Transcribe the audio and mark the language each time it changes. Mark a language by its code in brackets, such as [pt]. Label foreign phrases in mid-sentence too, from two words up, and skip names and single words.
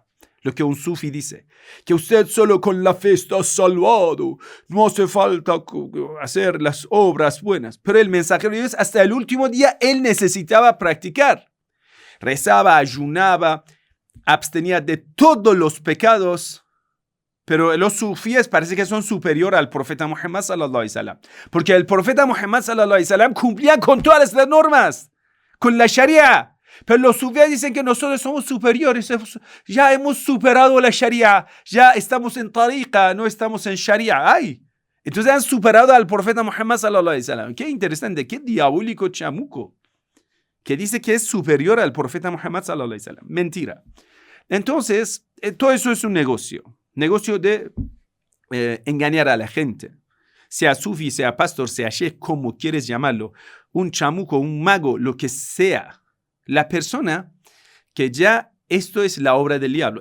[es] Lo que un sufí dice, que usted solo con la fe está salvado, no hace falta hacer las obras buenas. Pero el mensajero de Dios hasta el último día, él necesitaba practicar. Rezaba, ayunaba, abstenía de todos los pecados, pero los sufíes parece que son superiores al profeta Muhammad [ar] صلى الله عليه وسلم, [es] porque el profeta Muhammad [ar] صلى الله عليه وسلم [es] cumplía con todas las normas, con la Sharia. Pero los sufíes dicen que nosotros somos superiores, ya hemos superado la Sharia, ya estamos en tariqa, no estamos en Sharia. Entonces han superado al profeta Muhammad [ar] صلى الله عليه وسلم. [es] Qué interesante, qué diabólico chamuco, que dice que es superior al profeta Muhammad [ar] صلى الله عليه وسلم. [es] Mentira. Entonces, todo eso es un negocio de engañar a la gente. Sea sufi, sea pastor, sea sheikh, como quieres llamarlo, un chamuco, un mago, lo que sea. La persona que ya esto es la obra del diablo.